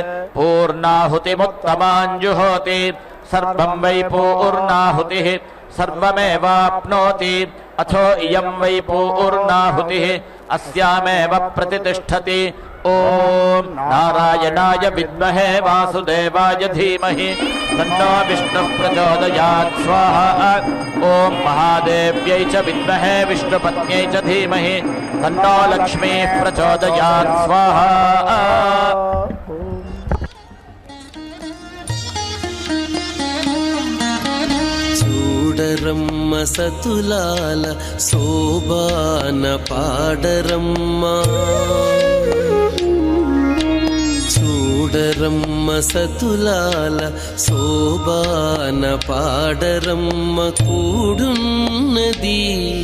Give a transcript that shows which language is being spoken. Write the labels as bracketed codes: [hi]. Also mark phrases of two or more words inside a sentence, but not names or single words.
[sa] पूर्णाहुतिमुत्तमाञ्जुहोति सर्वं वै पूर्णाहुतिः सर्वमेवाप्नोति अथो इयं वै पूर्णाहुतिः अस्यामेव प्रतिष्ठति ॐ नारायणाय विद्महे वासुदेवाय धीमहि तन्नो विष्णुः प्रचोदयात् स्वाहा ॐ महादेव्यै च विद्महे विष्णुपत्न्यै च धीमहि तन्नो लक्ष्मीः प्रचोदयात् स्वाहा [te] చూడరమ్మ సతులాల శోభాన పాడరమ్మ చూడరమ్మ సతులాల శోభాన పాడరమ్మ కూడున్నది